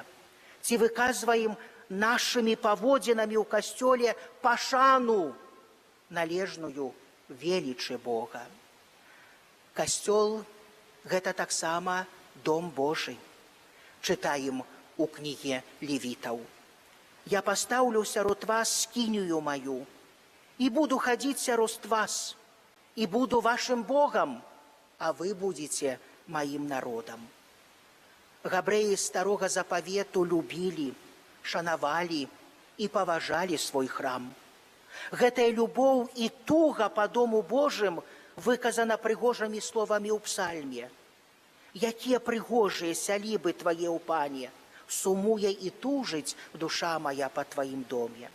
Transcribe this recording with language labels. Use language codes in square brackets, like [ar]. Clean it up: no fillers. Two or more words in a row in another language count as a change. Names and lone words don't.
[be] Ці выказваем нашымі паводзінамі ў касцёле пашану належную велічы Бога? Касцёл – гэта таксама дом Божы. Чытаем у кнізе Левітаў. [ru] Я поставлю [be] сярод вас [ru] скинию мою, и буду ходить [be] сярод вас, [ru] и буду вашим Богом, а вы будете моим народом. [be] Габрэі старога запавету любілі, шанавалі і паважалі свой храм. Гэтая любоў і туга па дому Божым выказана прыгожымі словамі ў псальме. Якія прыгожыя сялібы твае ў пане, сумуе і тужыць душа моя па тваім доме.